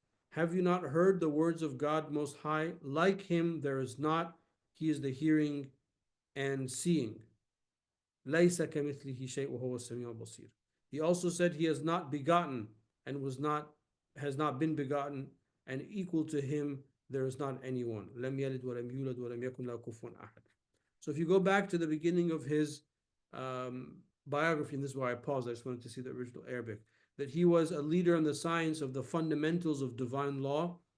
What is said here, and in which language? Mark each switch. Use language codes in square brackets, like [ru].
[en] Have you not heard the words of God Most High? Like him there is not, he is the hearing and seeing. [ar] لَيْسَ كَمِثْلِهِ شَيْءٌ وَهُوَ السَّمِيعُ الْبَصِيرُ. [en] He also said he has not begotten and has not been begotten, and equal to him There is not anyone. [ar] لم يلد ولم يولد ولم يكن له كفوا أحد. [en] So if you go back to the beginning of his biography, and this is why I paused, I just wanted to see the original Arabic, that he was a leader in the science of the fundamentals of divine law.